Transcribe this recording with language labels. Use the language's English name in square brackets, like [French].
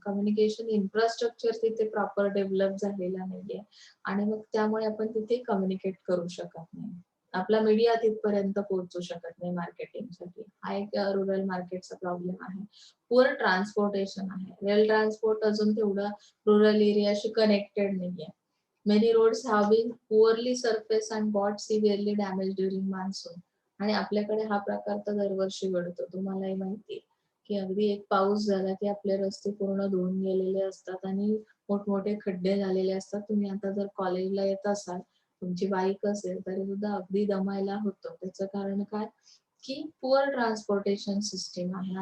[Marathi] Communication infrastructure तिथे proper develop झालेला नाहीये आणि मग त्यामुळे आपण तिथे कम्युनिकेट करू शकत नाही. आपला मीडिया तिथपर्यंत पोहोचू शकत नाही मार्केटिंगसाठी. हा एक रुरल मार्केटचा प्रॉब्लेम आहे. पुअर ट्रान्सपोर्टेशन आहे. रेल ट्रान्सपोर्ट अजून तेवढं रुरल एरियाशी कनेक्टेड नाहीये. [English] Many roads have been poorly surfaced and got severely damaged during monsoon. [Marathi] आणि आपल्याकडे हा प्रकार तर दरवर्षी घडतो. तुम्हालाही माहिती आहे, की अगदी एक पाऊस झाला की आपले रस्ते पूर्ण धुवून गेलेले असतात आणि मोठमोठे खड्डे झालेले असतात. तुम्ही आता जर कॉलेजला येत असाल, तुमची बाईक असेल तरी सुद्धा अगदी दमायला होतं. त्याचं कारण काय, की पुअर ट्रान्सपोर्टेशन सिस्टीम आहे.